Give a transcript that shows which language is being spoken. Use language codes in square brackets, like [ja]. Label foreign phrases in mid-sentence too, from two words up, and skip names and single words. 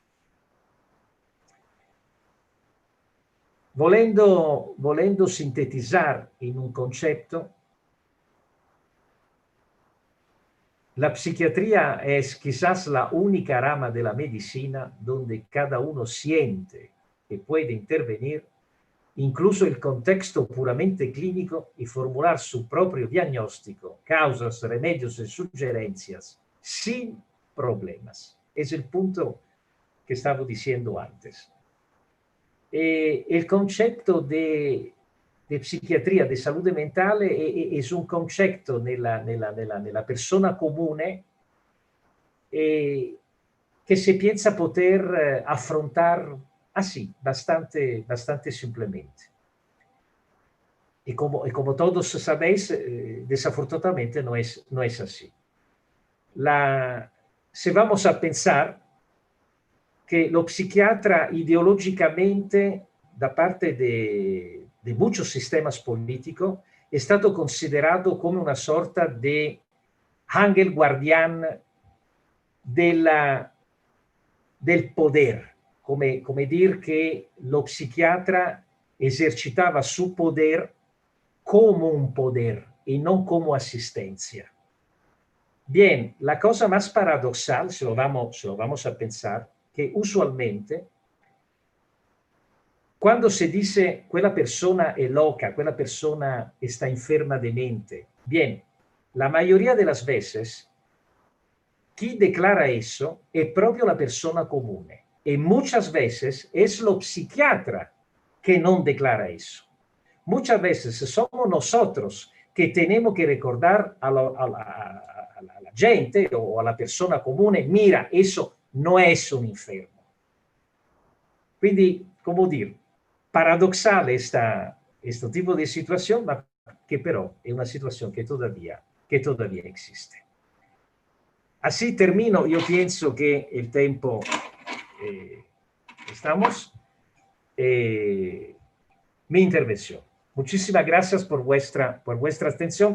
[es] Volendo sintetizar en un concepto, la psiquiatría es quizás la única rama de la medicina donde cada uno siente que puede intervenir, incluso el contexto puramente clínico, y formular su propio diagnóstico, causas, remedios y sugerencias sin problemas. Es el punto que estaba diciendo antes. El concepto de psichiatria, [it] di salute mentale, è un concetto nella persona comune che si piensa poter affrontare [es] así, bastante simplemente. Y como todos sabéis, desafortunadamente no es así. Si vamos a pensar que lo psiquiatra ideológicamente, da parte de muchos sistemas políticos, [it] è stato considerato come una sorta di [es] ángel guardián del poder, [it] come dire che lo psiquiatra esercitava [es] su poder como un poder y no como asistencia. Bien, la cosa más paradoxal, se lo vamos a pensar, que usualmente cuando se dice [it] quella persona è loca, quella persona [es] está enferma de mente, bien, la mayoría de las veces, quien declara eso es [it] proprio la persona comune. [es] Y muchas veces es lo psiquiatra que no declara eso. Muchas veces somos nosotros que tenemos que recordar a la gente o a la [it] persona comune, [es] mira, eso no es un enfermo. [it] Quindi, come dire, paradoxale [es] este tipo de situación, ma que [it] però è [es] una situación que todavía existe. Así termino. Yo pienso que el tiempo estamos. Mi intervención. Muchísimas gracias por vuestra atención.